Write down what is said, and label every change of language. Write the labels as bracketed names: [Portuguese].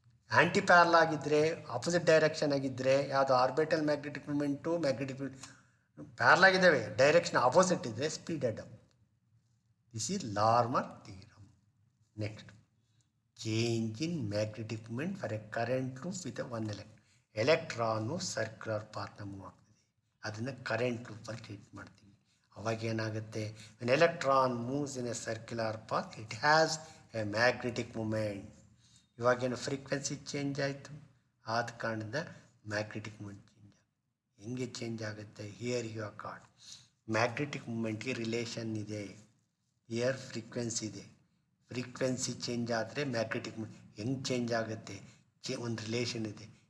[English] Anti parallel ಆಗಿದ್ದರೆ, opposite direction ಆಗಿದ್ದರೆ, ಯಾವುದು orbital magnetic moment magnetic parallel ಆಗಿದ್ದಾವೆ, ಡೈರೆಕ್ಷನ್ ಆಪೋಸಿಟ್ ಇದ್ದರೆ speeded up. This is Larmor theorem. Next change in magnetic moment for a current loop with 1 electron circular ಪಾತ್ನ move ಆಗ್ತದೆ, [Kannada] ಅದನ್ನು current ಲೂಪಲ್ಲಿ treat ಮಾಡ್ತೀವಿ. ಅವಾಗ ಏನಾಗುತ್ತೆ, [English] when electron moves in a circular path it has a magnetic moment. [Kannada] ಇವಾಗೇನು frequency change ಆಯಿತು, ಆದ ಕಾರಣದಿಂದ magnetic moment change ಆಗುತ್ತೆ. ಹೆಂಗೆ ಚೇಂಜ್ ಆಗುತ್ತೆ, [English] Here you are card magnetic ಮೂಮೆಂಟ್ಗೆ relation ಇದೆ, here frequency ಇದೆ. [Kannada] ಫ್ರೀಕ್ವೆನ್ಸಿ ಚೇಂಜ್ ಆದರೆ ಮ್ಯಾಗ್ನೆಟಿಕ್ ಮೂಮೆಂಟ್ ಹೆಂಗೆ ಚೇಂಜ್ ಆಗುತ್ತೆ, ಒಂದು ರಿಲೇಷನ್ ಇದೆ.